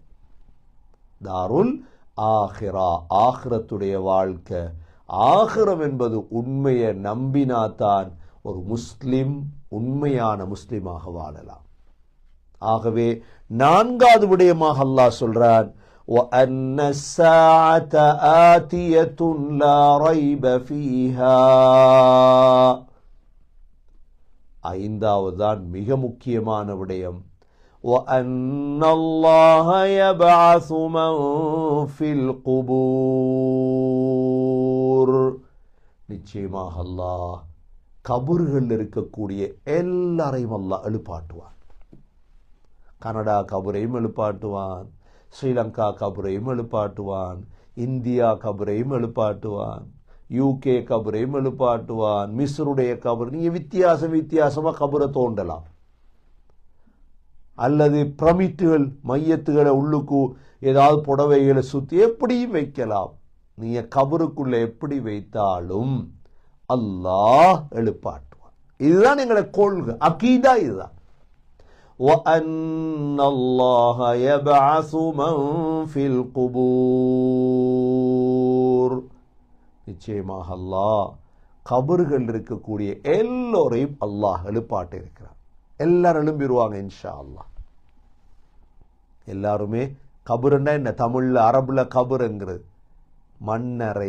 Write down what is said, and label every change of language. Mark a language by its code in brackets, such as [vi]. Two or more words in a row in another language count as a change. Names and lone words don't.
[ar] دار الآخرة, [ta] ஆஹிரத்துடைய வாழ்க்கை. ஆகிரம் என்பது உண்மையை நம்பினாதான் ஒரு முஸ்லிம் உண்மையான முஸ்லிமாக வாழலாம். ஆகவே 4வது விடயமாக அல்லாஹ் சொல்றான், [ar] وَأَنَّ السَّاعَةَ آتِيَةٌ لَا رَيْبَ فِيهَا [ta] 5வது தான் மிக முக்கியமான விடயம், [ar] وَأَنَّ اللَّهَ يَبْعَثُ مَنْ فِي الْقُبُورِ [ta] நிச்சயமாக அல்லாஹ் கபர்கள் இருக்கக்கூடிய எல்லாரையும் அல்லாஹ் எழுப்பாட்டுவான். கனடா கபரையும் எழுப்பாட்டுவான், ஸ்ரீலங்கா கபரையும் எழுப்பாட்டுவான், இந்தியா கபரையும் எழுப்பாட்டுவான், யூகே கபரையும் எழுப்பாட்டுவான், மிஸ்ருடைய கபர். நீங்கள் வித்தியாசமாக கபரை தோண்டலாம், அல்லது பிரமிட்டுகள் மையத்துகளை உள்ளுக்கு ஏதாவது புடவைகளை சுற்றி எப்படியும் வைக்கலாம். நீங்கள் கபருக்குள்ள எப்படி வைத்தாலும் அல்லாஹ் எழுப்பாட்டுவான். இதுதான் எங்களை கொள்கை, அகீதா இதுதான். [ar] وَأَنَّ اللَّهَ يَبْعَثُ مَنْ فِي الْقُبُورِ [ta] நிச்சயமாக அல்லாஹ் கபர்கள் இருக்கக்கூடிய எல்லோரையும் அல்லாஹ் எழுப்பாட்ட இருக்கிறார். எல்லாரும் எழும்பிடுவாங்க [ar] إن شاء الله. [ta] எல்லாருமே கபருன்னா என்ன? தமிழில் அரபுல கபருங்கிறது மண்ணறை.